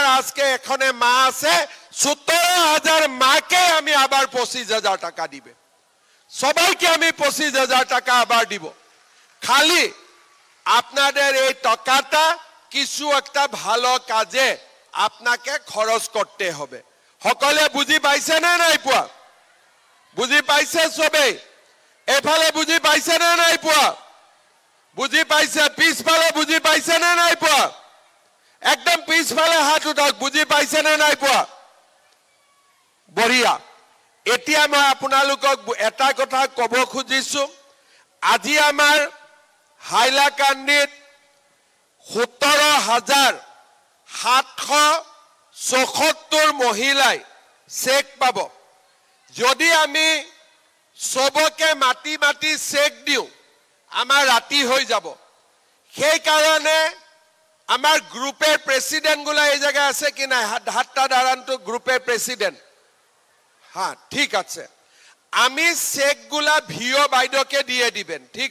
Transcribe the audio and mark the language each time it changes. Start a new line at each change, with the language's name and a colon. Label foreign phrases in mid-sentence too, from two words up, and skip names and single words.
Bangla: আজকে এখানে মা আছে 17,000 মাকে আমি আবার 25,000 টাকা দিবে সবাইকে আমি 25,000 টাকা আবার দিব খালি আপনাদের এই টাকাটা কিছু একটা ভালো কাজে আপনাকে খরচ করতে হবে
Assamese: সকলে বুঝি পাইছে না নাই পোৱা বুঝি পাইছে সবে এফালে বুঝি পাইছে না নাই পোৱা বুঝি পাইছে পিছফালে বুঝি পাইছে না নাই পোৱা একদম পিছফালে হাত উঠাওক বুঝি পাইছে না নাই পোৱা বঢ়িয়া এতিয়া মই আপোনালোকক এটা কথা কব খুজিছো আজি আমাৰ হাইলাকান্দিত 17,774 মহিলাই
Bangla: চেক পাব যদি আমি সবকে মাটি মাটি চেক দিও আমার রাতি হয়ে যাব সেই কারণে আমার গ্রুপের প্রেসিডেন্ট গুলা এই জায়গায় আছে কি না হাতটা দাঁড়ান তো গ্রুপের প্রেসিডেন্ট হ্যাঁ ঠিক আছে আমি চেকগুলা ভিও বাইদেউকে দিয়ে দিবেন ঠিক